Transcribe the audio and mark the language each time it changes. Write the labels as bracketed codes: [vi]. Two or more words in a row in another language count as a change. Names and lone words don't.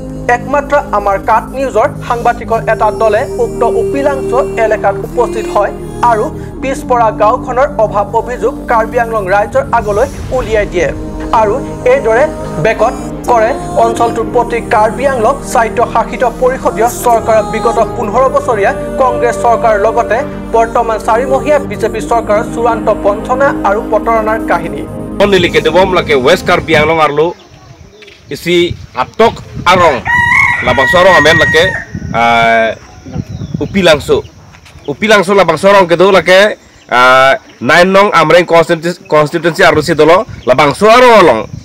[as] একমাত্ৰ আমাৰ কাট নিউজৰ সাংবাদিকৰ এটা দলে উক্ত উপিলাংছ এলেকাত উপস্থিত হয় আৰু পিছপৰা গাঁওখনৰ অভাৱ অভিযোগ কাৰ্বি আংলং ৰাইজৰ আগলৈ উলিয়াই দিয়ে আৰু এইদৰে বেকত কৰে অঞ্চলটোৰ প্ৰতি কাৰ্বি আংলং স্বায়ত্তশাসিত পৰিষদীয় চৰকাৰৰ বিগত 15 বছৰীয়া কংগ্ৰেছ চৰকাৰৰ লগতে বৰ্তমান 4 মহীয়া বিজেপি চৰকাৰৰ চূড়ান্ত বঞ্চনা আৰু প্ৰতাৰণাৰ কাহিনী [mjw] Only kedewam lake West Karbi Anglong arlo isi atok arong labang sorong amen lake upilangso labang sorong kedo lake 9 nong amreng constituency arlo si dolo labang sorong along